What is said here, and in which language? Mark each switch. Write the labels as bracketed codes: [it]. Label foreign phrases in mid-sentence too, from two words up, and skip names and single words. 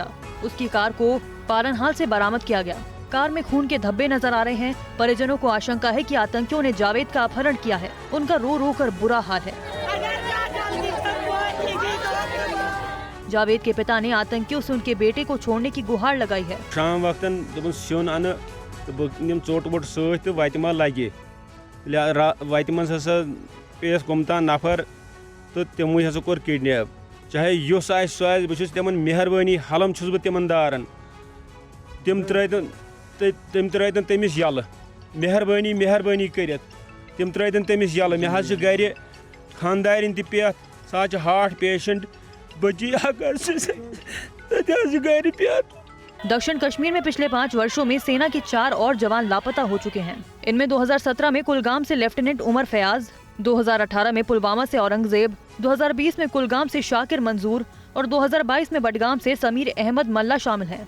[hi] उसकी कार को पालनहाल से बरामद किया गया। कार में खून के धब्बे नजर आ रहे हैं। परिजनों को आशंका है कि आतंकियों ने जावेद का अपहरण किया है। उनका रो रो कर बुरा हाल है। जावेद के पिता ने आतंकियों से उनके बेटे को छोड़ने की गुहार लगाई है। [ks] शाम वक्तन दोपन सिन अन तो बह निम चोट वोट सत तो वत मा लगे वत मज हसा पेस गुमता नफर तो तमो हसा कोर किडनैप चाहे युस आए सह बस तिमन मेहरबानी हलम छुस बह तिमन दारन तम त्रतन तमिस यल मेहरबानी मेहरबानी करित तम त्रतन तमिस यल मे हज गर खानदारिन त पे सा [en] heart patient [ks] बची अगर गर पे। [hi] दक्षिण कश्मीर में पिछले 5 वर्षों में सेना के 4 और जवान लापता हो चुके हैं। इनमें 2017 में कुलगाम से लेफ्टिनेंट उमर फयाज, 2018 में पुलवामा से औरंगजेब, 2020 में कुलगाम से शाकिर मंजूर और 2022 में बडगाम से समीर अहमद मल्ला शामिल हैं।